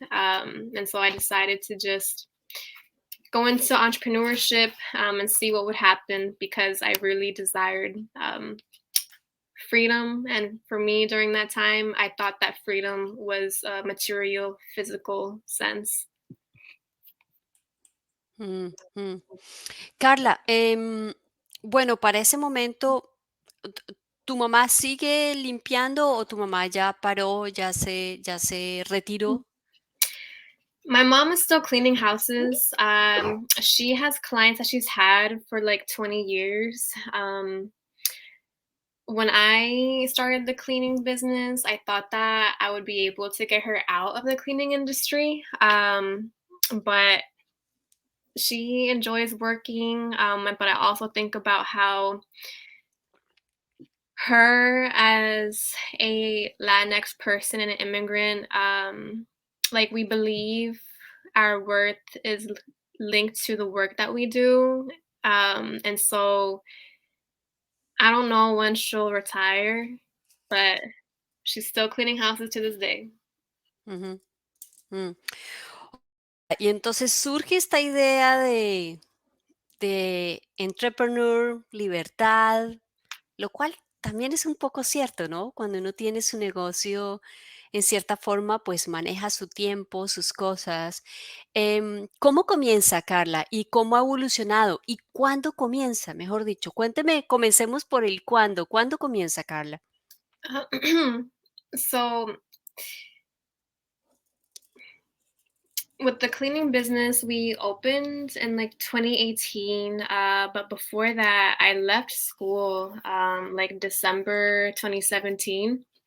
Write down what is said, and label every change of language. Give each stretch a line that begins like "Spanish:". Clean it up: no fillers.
English: And so I decided to just go into entrepreneurship and see what would happen because I really desired freedom. And for me, during that time, I thought that freedom was a material, physical sense. Mm, mm.
Spanish: Carla, bueno, para ese momento, ¿tu mamá sigue limpiando o tu mamá ya paró, ya se retiró?
English: My mom is still cleaning houses. She has clients that she's had for like 20 years. When I started the cleaning business, I thought that I would be able to get her out of the cleaning industry. But she enjoys working. But I also think about how her as a Latinx person and an immigrant, like we believe our worth is linked to the work that we do. And so I don't know when she'll retire, but she's still cleaning houses to this day. Ujú, mm.
Spanish: Y entonces surge esta idea de entrepreneur, libertad, lo cual también es un poco cierto, ¿no? Cuando uno tiene su negocio, en cierta forma, pues maneja su tiempo, sus cosas. ¿Cómo comienza, Karla? ¿Y cómo ha evolucionado? ¿Y cuándo comienza? Mejor dicho, cuénteme, comencemos por el cuándo. ¿Cuándo comienza, Karla?
English: So with the cleaning business, we opened in like 2018. But before that, I left school like December 2017.